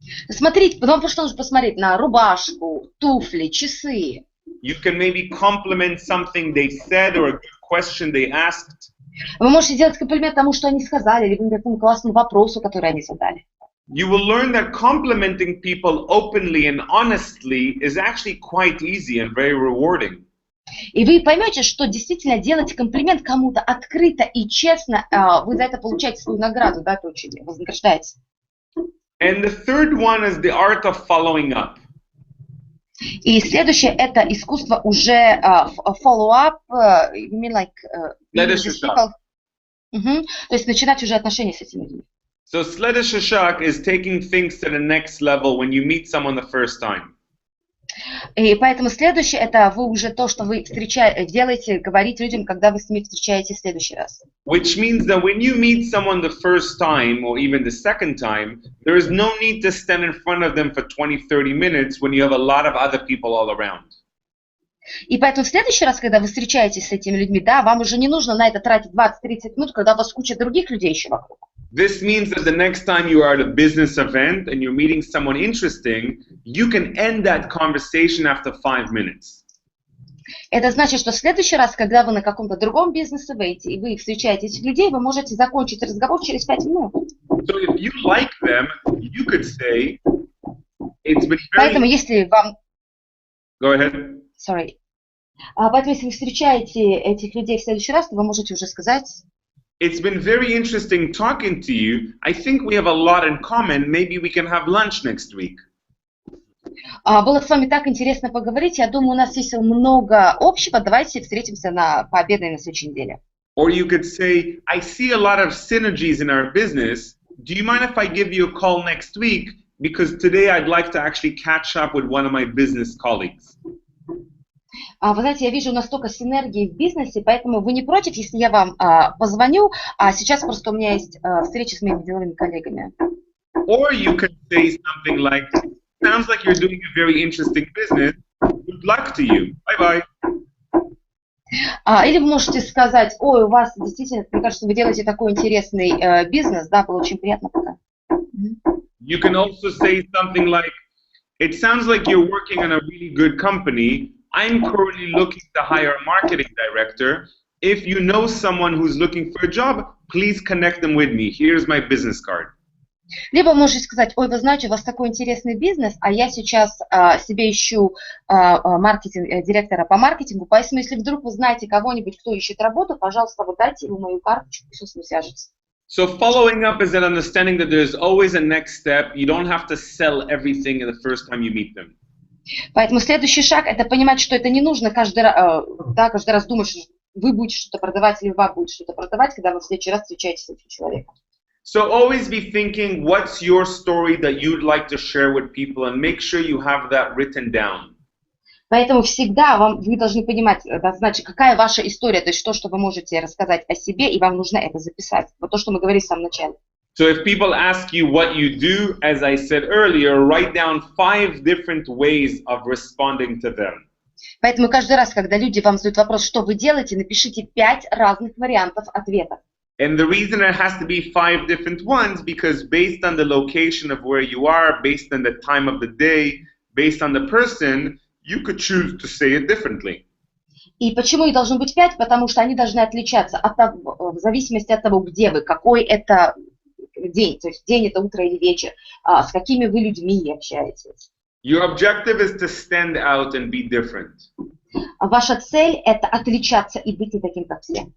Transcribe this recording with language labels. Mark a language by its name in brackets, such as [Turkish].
[Russian] Смотрите, вам просто нужно посмотреть на рубашку, туфли, часы. [English] You can maybe compliment something they said or a good question they asked. [Russian] Вы можете делать комплимент тому, что они сказали, или какому классному вопросу, который они задали. [English] You will learn that complimenting people openly and honestly is actually quite easy and very rewarding. [Russian] И вы поймете, что действительно делать комплимент кому-то открыто и честно, вы за это получаете свою награду, да, это очень вознаграждается. [English] And the third one is the art of following up. [Russian] И следующее это искусство уже follow-up, [English] you mean like people? [Russian] То есть начинать уже отношения с этими людьми. [English] So Sledishashak is taking things to the next level when you meet someone the first time. [Russian] И поэтому следующее это вы уже то, что вы делаете, говорить людям, когда вы с ними встречаетесь в следующий раз. [English] Which means that when you meet someone the first time or even the second time, there is no need to stand in front of them for 20-30 minutes when you have a lot of other people all around. [Russian] И поэтому в следующий раз, когда вы встречаетесь с этими людьми, да, вам уже не нужно на это тратить 20-30 минут, когда у вас куча других людей еще вокруг. [English] This means that the next time you are at a business event and you're meeting someone interesting, you can end that conversation after 5 minutes. [Russian] Это значит, что в следующий раз, когда вы на каком-то другом бизнес-ивенте и вы встречаете этих людей, вы можете закончить разговор через 5 минут. [English] So if you like them, you could say, it's been very... [Russian] Поэтому если вам... [English] Go ahead. Sorry. [Russian] Поэтому если вы встречаете этих людей в следующий раз, то вы можете уже сказать... [English] It's been very interesting talking to you. I think we have a lot in common. Maybe we can have lunch next week. [Russian] Было с вами так интересно поговорить. Я думаю, у нас есть много общего. Давайте встретимся пообедаем на следующей неделе. [English] Or you could say, I see a lot of synergies in our business. Do you mind if I give you a call next week? Because today I'd like to actually catch up with one of my business colleagues. [Russian] Вы знаете, я вижу настолько синергии в бизнесе, поэтому вы не против, если я вам позвоню, а сейчас просто у меня есть встреча с моими деловыми коллегами. [English] Or you could say something like, sounds like you're doing a very interesting business. Good luck to you. Bye-bye. [Russian] Или вы можете сказать, ой, у вас действительно, мне кажется, вы делаете такой интересный бизнес, да, было очень приятно пока. [English] You can also say something like, it sounds like you're working on a really good company. I'm currently looking to hire a marketing director. If you know someone who's looking for a job, please connect them with me. Here's my business card. [Russian] Либо можете сказать: ой, вы знаете, у вас такой интересный бизнес, а я сейчас себе ищу директора по маркетингу, поэтому если вдруг вы знаете кого-нибудь, кто ищет работу, пожалуйста, вот дайте ему мою карточку, пусть он с ним свяжется. [English] So following up is that understanding that there's always a next step. You don't have to sell everything the first time you meet them. [Russian] Поэтому следующий шаг – это понимать, что это не нужно каждый раз думать, что вы будете что-то продавать или вам будет что-то продавать, когда вы в следующий раз встречаетесь с этим человеком. [English] So always be thinking, what's your story that you'd like to share with people, and make sure you have that written down. [Russian] Поэтому всегда вы должны понимать, значит, какая ваша история, то есть то, что вы можете рассказать о себе, и вам нужно это записать. Вот то, что мы говорили в самом начале. [English] So if people ask you what you do, as I said earlier, write down 5 different ways of responding to them. [Russian] Поэтому каждый раз, когда люди вам задают вопрос, что вы делаете, напишите 5 разных вариантов ответа. [English] And the reason it has to be 5 different ones, because based on the location of where you are, based on the time of the day, based on the person, you could choose to say it differently. [Russian] И почему их должно быть 5? Потому что они должны отличаться в зависимости от того, где вы, какой это день, то есть день это утро или вечер, с какими вы людьми общаетесь. [English] Your objective is to stand out and be different. [Russian] Ваша цель – это отличаться и быть не таким, как все.